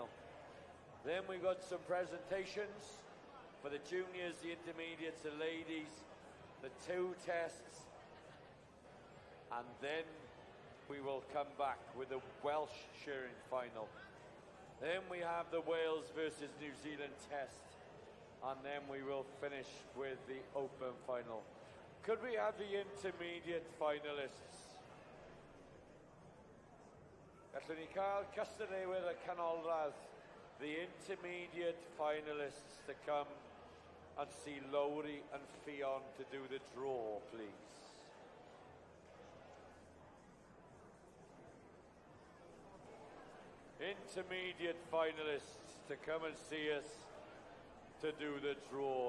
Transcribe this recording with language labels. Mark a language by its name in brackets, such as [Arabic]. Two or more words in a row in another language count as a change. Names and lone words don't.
[English] Then we got some presentations for the juniors, the intermediates, the ladies, the 2 tests, and then we will come back with the Welsh Shearing final. Then we have the Wales versus New Zealand test, and then we will finish with the open final. Could we have the intermediate finalists? [Welsh] Gallwn ni cael cystadleuwyr y canolradd, [English] the intermediate finalists to come and see Lowry and Ffion to do the draw, please. Intermediate finalists to come and see us to do the draw.